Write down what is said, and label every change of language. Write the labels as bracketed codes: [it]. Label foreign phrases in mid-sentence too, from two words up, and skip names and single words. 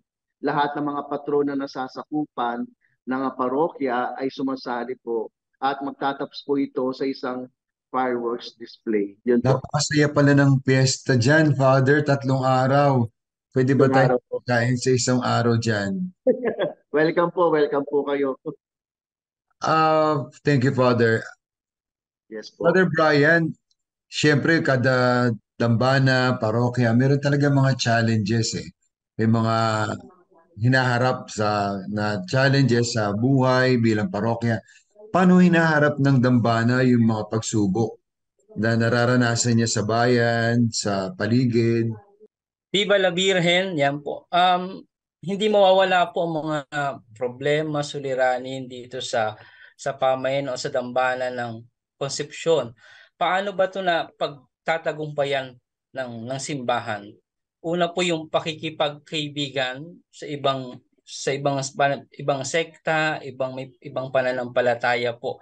[tl] Lahat ng mga patrona na nasasakupan ng parokya ay sumasali po at magtatapos po ito sa isang [en] fireworks display. [tl] Yun po. Napakasaya pala ng piyesta dyan, Father. 3 araw. Pwede ba Yung tayo araw po. kain sa isang araw dyan? Welcome po kayo. [en] Thank you, Father. [tl] Yes po. Father Brian, syempre kada dambana, parokya, meron talaga mga challenges eh. May mga hinaharap na challenges sa buhay bilang parokya. Paano hinaharap ng dambana yung mga pagsubok na nararanasan niya sa bayan, sa paligid? [es] Viva la Virgen, [tl] yan po. Hindi mawawala po ang mga problema, suliranin dito sa pamayan o sa dambana ng konsepsyon. Paano ba ito na pagtatagumpayan ng simbahan? Una po yung pakikipagkaibigan sa ibang sekta, ibang pananampalataya po.